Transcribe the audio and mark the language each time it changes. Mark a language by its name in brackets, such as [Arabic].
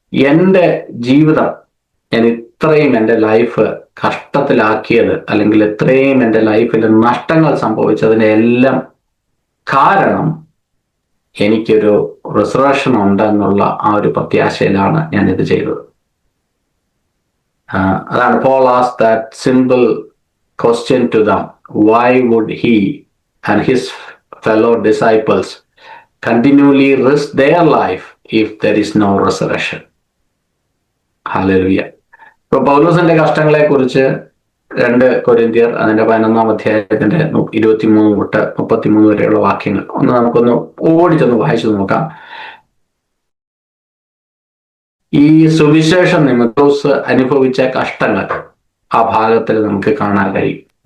[Malayalam] എൻ്റെ ജീവിതം, ഞാൻ ഇത്രയും എൻ്റെ ലൈഫ് കഷ്ടത്തിലാക്കിയത്, അല്ലെങ്കിൽ ഇത്രയും എൻ്റെ ലൈഫിൽ നഷ്ടങ്ങൾ സംഭവിച്ചതിൻ്റെ എല്ലാം കാരണം എനിക്കൊരു റിസറക്ഷൻ ഉണ്ട് എന്നുള്ള ആ ഒരു പ്രത്യാശയിലാണ് ഞാൻ ഇത് ചെയ്തത്. അതാണ് [English] Paul asked that simple question to them. Why would he and his fellow disciples continually risk their life if there is no resurrection? Hallelujah. [Malayalam] ഇപ്പൊ പൗലോസിന്റെ കഷ്ടങ്ങളെ കുറിച്ച് 2 കൊരിന്ത്യർ അതിന്റെ 11-ാം അധ്യായത്തിന്റെ 23 തൊട്ട് 33 വരെയുള്ള വാക്യങ്ങൾ നമുക്കൊന്ന് ഓടിച്ചൊന്ന് വായിച്ചു നോക്കാം. ഈ സുവിശേഷ നിമിത്തം അനുഭവിച്ച കഷ്ടങ്ങൾ ആ ഭാഗത്തിൽ നമുക്ക് കാണാൻ കഴിയും.